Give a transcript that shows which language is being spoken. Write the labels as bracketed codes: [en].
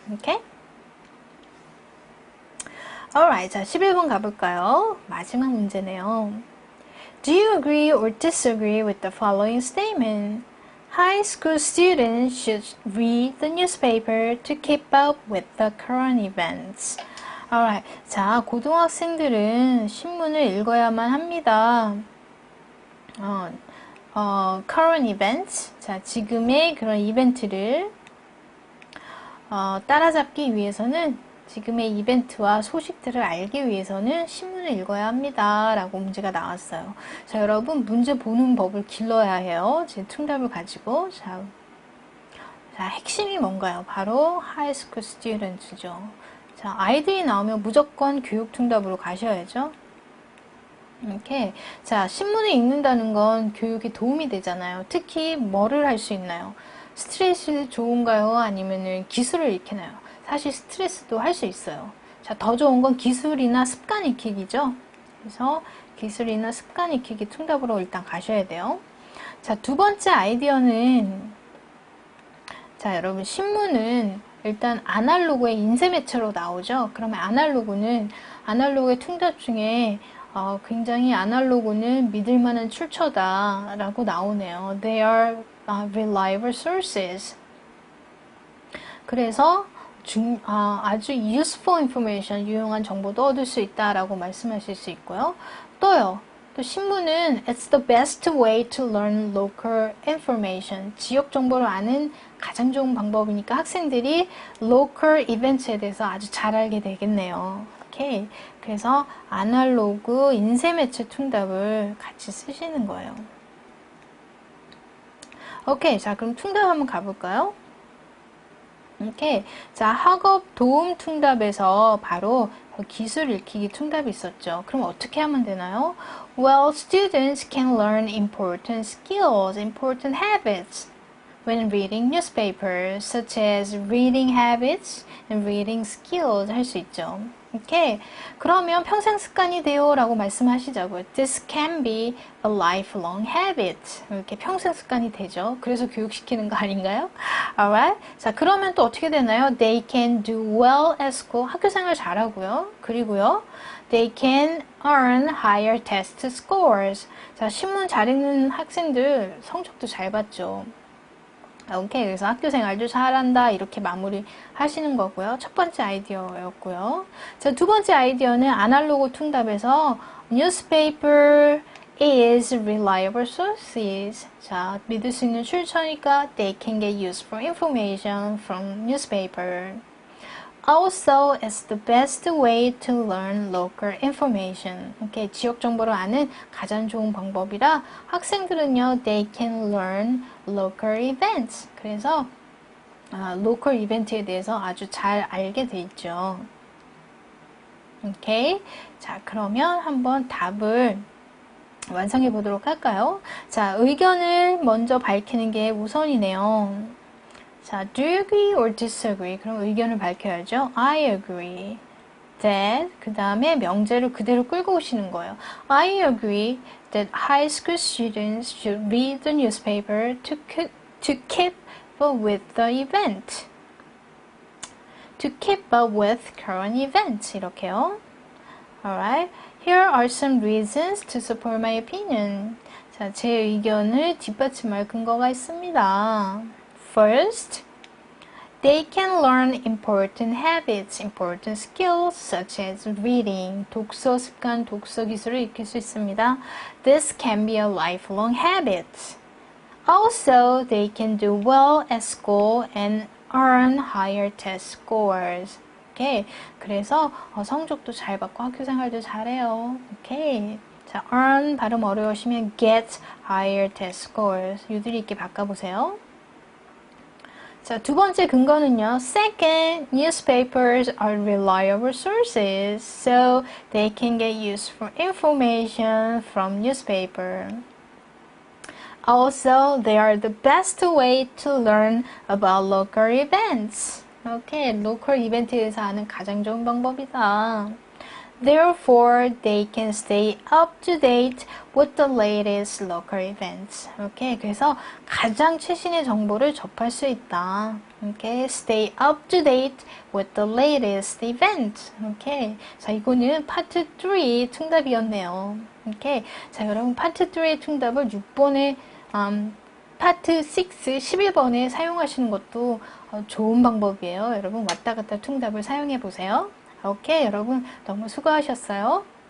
[ko] 오케이? [en] Alright, [ko] 자 11번 가볼까요? 마지막 문제네요. [en] Do you agree or disagree with the following statement? High school students should read the newspaper to keep up with the current events. [ko] Alright, 자 고등학생들은 신문을 읽어야만 합니다. [en] current events, [ko] 자 지금의 그런 이벤트를 따라잡기 위해서는 지금의 이벤트와 소식들을 알기 위해서는 신문을 읽어야 합니다. 라고 문제가 나왔어요. 자, 여러분 문제 보는 법을 길러야 해요. 제 퉁답을 가지고. 자, 핵심이 뭔가요? 바로 [en] high school students [ko] 죠. 자, 아이들이 나오면 무조건 교육 퉁답으로 가셔야죠. 이렇게. 자, 신문을 읽는다는 건 교육에 도움이 되잖아요. 특히 뭐를 할 수 있나요? 스트레스 좋은가요? 아니면 기술을 익히나요? 사실 스트레스도 할 수 있어요. 자, 더 좋은 건 기술이나 습관 익히기죠. 그래서 기술이나 습관 익히기 퉁답으로 일단 가셔야 돼요. 자, 두 번째 아이디어는 자, 여러분 신문은 일단 아날로그의 인쇄 매체로 나오죠. 그러면 아날로그의 퉁답 중에 굉장히 아날로그는 믿을 만한 출처다 라고 나오네요. [en] They are reliable sources. [ko] 그래서 아주 [en] useful information, [ko] 유용한 정보도 얻을 수 있다라고 말씀하실 수 있고요. 또 신문은 [en] it's the best way to learn local information. [ko] 지역 정보를 아는 가장 좋은 방법이니까 학생들이 [en] local events [ko] 에 대해서 아주 잘 알게 되겠네요. 오케이. 그래서 아날로그 인쇄 매체 퉁답을 같이 쓰시는 거예요. 오케이. 자, 그럼 퉁답 한번 가볼까요? 오케이. 자, 학업 도움 퉁답에서 바로 기술 읽히기 퉁답이 있었죠. 그럼 어떻게 하면 되나요? [en] Well, students can learn important skills, important habits when reading newspapers, such as reading habits and reading skills [ko] 할 수 있죠. 오케이. 그러면 평생 습관이 돼요 라고 말씀하시자고요. [en] This can be a lifelong habit. [ko] 이렇게 평생 습관이 되죠. 그래서 교육시키는 거 아닌가요? [en] Alright. [ko] 자, 그러면 또 어떻게 되나요? [en] They can do well at school. [ko] 학교생활 잘하고요. 그리고요. [en] They can earn higher test scores. [ko] 자, 신문 잘 읽는 학생들 성적도 잘 받죠. 오케이. 그래서 학교 생활도 잘한다. 이렇게 마무리 하시는 거고요. 첫 번째 아이디어였고요. 자, 두 번째 아이디어는 아날로그 퉁답에서 [en] newspaper is reliable sources. [ko] 자, 믿을 수 있는 출처니까 [en] they can get useful information from newspaper. Also, it's the best way to learn local information. [ko] 이렇게 지역 정보를 아는 가장 좋은 방법이라 학생들은요, [en] they can learn local events. [ko] 그래서 local 이벤트에 대해서 아주 잘 알게 돼 있죠. 오케이. 자, 그러면 한번 답을 완성해 보도록 할까요? 자, 의견을 먼저 밝히는 게 우선이네요. 자, [en] do you agree or disagree? [ko] 그럼 의견을 밝혀야죠. [en] I agree that, [ko] 그 다음에 명제를 그대로 끌고 오시는 거예요. [en] I agree that high school students should read the newspaper to keep up with the event. to keep up with current events. [ko] 이렇게요. [en] Alright. Here are some reasons to support my opinion. [ko] 자, 제 의견을 뒷받침할 근거가 있습니다. [en] First, they can learn important habits, important skills such as reading. [ko] 독서 습관, 독서 기술을 익힐 수 있습니다. [en] This can be a lifelong habit. Also, they can do well at school and earn higher test scores. [ko] 오케이. 그래서 성적도 잘 받고 학교 생활도 잘해요. 오케이. 자, earn 발음 어려우시면 [en] get higher test scores. [ko] 유들이 있게 바꿔보세요. 자, 두 번째 근거는요. [en] Second, newspapers are reliable sources, so they can get useful information from newspaper. Also, they are the best way to learn about local events. [ko] 오케이, 로컬 이벤트에 대해서 아는 가장 좋은 방법이다. [en] Therefore, they can stay up to date with the latest local events. [ko] 오케이, 그래서 가장 최신의 정보를 접할 수 있다. [en] 오케이, stay up to date with the latest event. [ko] 오케이, 자, 이거는 파트 3 퉁답이었네요. 오케이, 자, 여러분 파트 3의 퉁답을 6번에 파트 6, 11번에 사용하시는 것도 좋은 방법이에요. 여러분 왔다 갔다 퉁답을 사용해 보세요. 오케이, 여러분 너무 수고하셨어요.